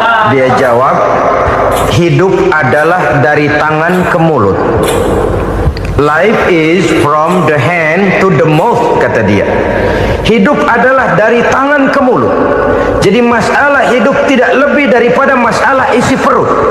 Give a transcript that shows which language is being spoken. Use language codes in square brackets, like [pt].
[id] Dia jawab, hidup adalah dari tangan ke mulut. [en] Life is from the hand to the mouth, [id] kata dia. Hidup adalah dari tangan ke mulut. Jadi masalah hidup tidak lebih daripada masalah isi perut.